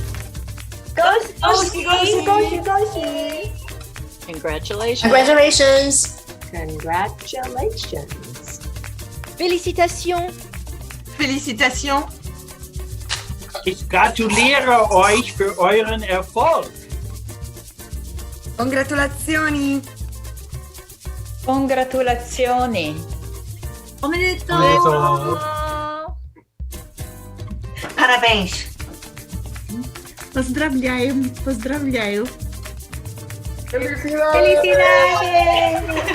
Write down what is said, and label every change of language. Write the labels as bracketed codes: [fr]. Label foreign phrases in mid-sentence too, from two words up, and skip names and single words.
[en] Congratulations! Congratulations! Congratulations! [fr] Félicitations! Félicitations! [de] Ich gratuliere euch für euren Erfolg. [it] Congratulazioni! Congratulazioni! [pt] Parabéns! [ru] Поздравляем, поздравляю. [es] Felicidades!